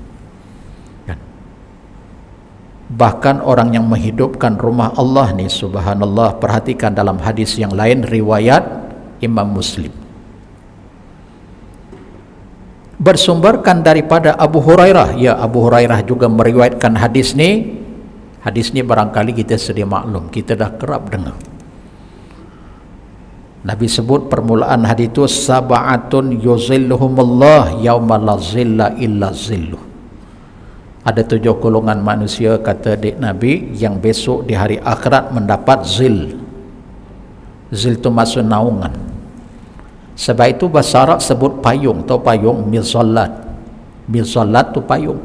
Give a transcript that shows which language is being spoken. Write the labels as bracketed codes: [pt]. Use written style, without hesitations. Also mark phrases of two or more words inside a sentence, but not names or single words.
[ms] Bahkan orang yang menghidupkan rumah Allah ni, subhanallah, perhatikan dalam hadis yang lain riwayat Imam Muslim, bersumberkan daripada Abu Hurairah. Ya, Abu Hurairah juga meriwayatkan hadis ni. Hadis ni barangkali kita sedia maklum, kita dah kerap dengar. Nabi sebut permulaan hadis itu, [ar] سبعة يظلهم الله يوم لا ظل إلا ظله. [ms] Ada 7 golongan manusia, kata adik Nabi, yang besok di hari akhirat mendapat zil. Zil itu maksud naungan. Sebab itu bahasa Arab sebut payung, tahu payung, mizallat. Mizallat tu payung.